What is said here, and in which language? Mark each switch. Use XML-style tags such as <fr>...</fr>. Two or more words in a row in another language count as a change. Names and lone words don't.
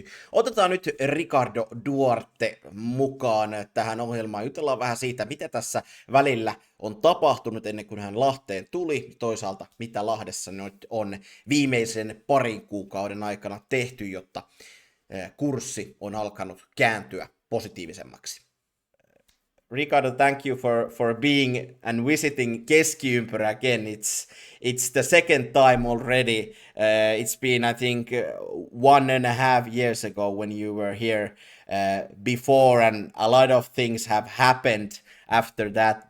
<fi>Otetaan nyt Ricardo Duarte mukaan tähän ohjelmaan. Jutellaan vähän siitä, mitä tässä välillä on tapahtunut ennen kuin hän Lahteen tuli. Toisaalta, mitä Lahdessa nyt on viimeisen parin kuukauden aikana tehty, jotta kurssi on alkanut kääntyä positiivisemmaksi.</fi> <en>Ricardo, thank you for being and visiting Keskiympyrä again. It's the second time already. It's been, I think, 1.5 years ago when you were here before, and a lot of things have happened after that.</en>